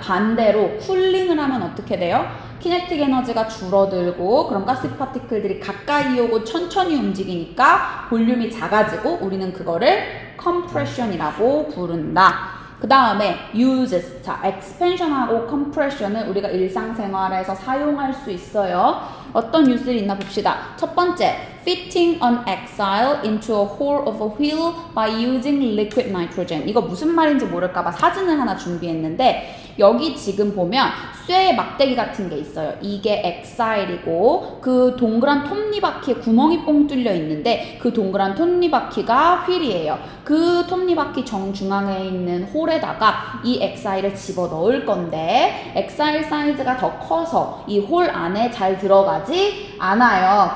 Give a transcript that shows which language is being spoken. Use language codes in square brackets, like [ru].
[ko] 반대로 쿨링을 하면 어떻게 돼요? 키네틱 에너지가 줄어들고 그럼 가스 파티클들이 가까이 오고 천천히 움직이니까 볼륨이 작아지고 우리는 그거를 compression이라고 부른다. 그 다음에 uses. 자, expansion하고 compression을 우리가 일상생활에서 사용할 수 있어요. 어떤 유스들이 있나 봅시다. [en] 첫 번째, fitting an axle into a hole of a wheel by using liquid nitrogen. [ko] 이거 무슨 말인지 모를까봐 사진을 하나 준비했는데 여기 지금 보면 쇠 막대기 같은 게 있어요. 이게 엑사일이고 그 동그란 톱니바퀴에 구멍이 뽕 뚫려 있는데 그 동그란 톱니바퀴가 휠이에요. 그 톱니바퀴 정중앙에 있는 홀에다가 이 엑사일을 집어 넣을 건데 엑사일 사이즈가 더 커서 이 홀 안에 잘 들어가지 않아요.